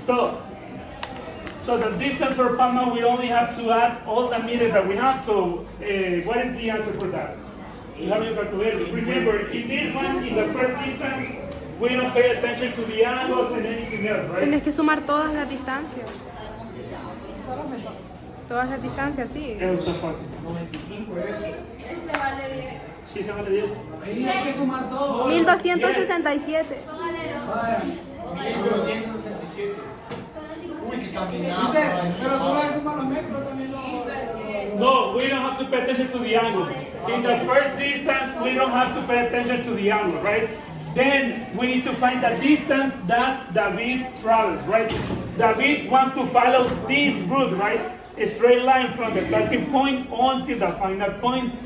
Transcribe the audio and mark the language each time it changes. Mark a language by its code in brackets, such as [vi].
[en] So the distance for Palma, we only have to add all the meters that we have. So what is the answer for that? You have your calculator. Remember, in this one, in the first distance, we don't pay attention to the angles and anything else, right? [es] Tienes que sumar todas las distancias. Todas las distancias, sí. Eso está fácil. 95 es. Ese vale 10. Sí, se vale 10. Ahí hay que sumar todo. 1267. Vaya. 1267. Uy, qué caminado. Pero solo hay que sumar los metros también. [en] No, we don't have to pay attention to the angle. In the first distance, we don't have to pay attention to the angle, right? Then we need to find the distance that David travels, right? David wants to follow this route, right? A straight line from the starting point until the final point.